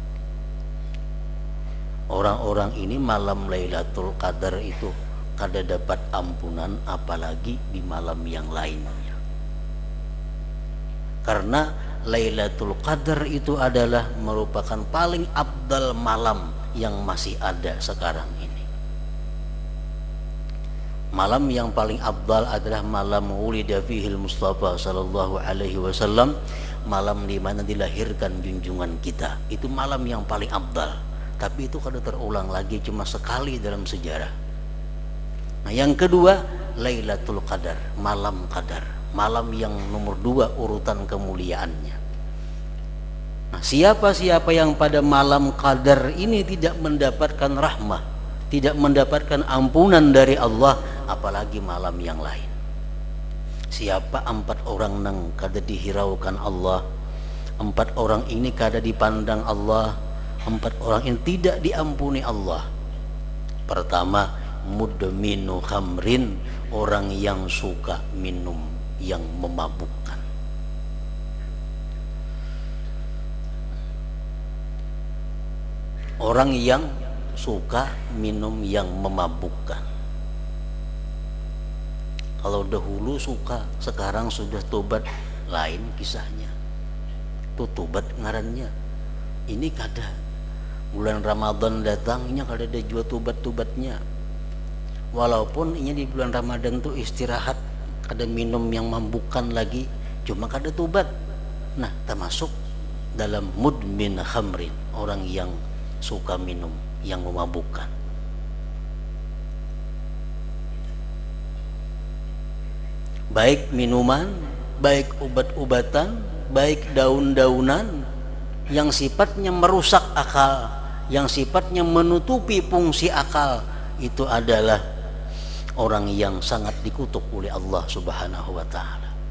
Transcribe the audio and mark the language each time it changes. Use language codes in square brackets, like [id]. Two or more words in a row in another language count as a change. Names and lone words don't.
[id] Orang-orang ini malam Lailatul Qadar itu kada dapat ampunan, apalagi di malam yang lainnya. Karena Lailatul Qadar itu adalah merupakan paling afdal malam yang masih ada sekarang ini. Malam yang paling afdal adalah malam [ar] وُلد فيه المصطفى صلى الله عليه وسلم, [id] malam di mana dilahirkan junjungan kita. Itu malam yang paling afdal, tapi itu kada terulang lagi, cuma sekali dalam sejarah. Nah, yang kedua Lailatul Qadar, malam Qadar, malam yang nomor 2 urutan kemuliaannya. Nah, siapa-siapa yang pada malam Qadar ini tidak mendapatkan rahmah, tidak mendapatkan ampunan dari Allah, apalagi malam yang lain. Siapa 4 orang [bjn] nang kada dihiraukan [id] Allah, 4 orang ini kada dipandang Allah, 4 orang ini tidak diampuni Allah. Pertama, [ar] مدمن خمر, [id] orang yang suka minum yang memabukkan. Orang yang suka minum yang memabukkan. Kalau dahulu suka, sekarang sudah tobat, lain kisahnya. Itu tobat ngarannya. Ini kada. Bulan Ramadan datangnya [bjn] kada ada jua [id] tobat-tobatnya. Walaupun ini di bulan Ramadan tuh istirahat, kada minum yang memabukkan lagi, cuma kada tobat. Nah, termasuk dalam [ar] مدمن خمر, [id] orang yang suka minum yang memabukkan. Baik minuman, baik obat-obatan, baik daun-daunan yang sifatnya merusak akal, yang sifatnya menutupi fungsi akal, itu adalah orang yang sangat dikutuk oleh Allah [ar] سبحانه وتعالى.